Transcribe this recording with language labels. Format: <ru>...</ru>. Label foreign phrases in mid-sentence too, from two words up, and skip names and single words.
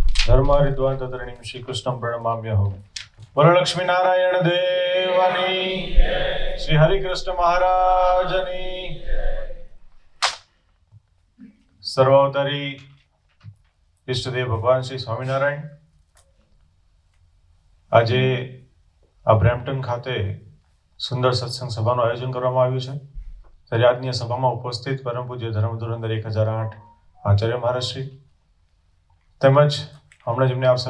<sa>धर्मारिद्वान् तत्रणीं श्रीकृष्णं प्रणमाम्यहम्।</sa> <gu>બોલો લક્ષ્મી નારાયણ દેવની, શ્રી હરિકૃષ્ણ મહારાજની। સર્વાવતારી ઇષ્ટદેવ ભગવાન શ્રી સ્વામીનારાયણ આજે આ બ્રેમ્પટન ખાતે સુંદર સત્સંગ સભાનું આયોજન કરવામાં આવ્યું છે। ત્યારે આજની સભામાં ઉપસ્થિત પરમ પૂજ્ય ધર્મ ધુરંધર 1008 આચાર્ય મહારાજશ્રી તેમજ હમણાં જેમને આપ</gu>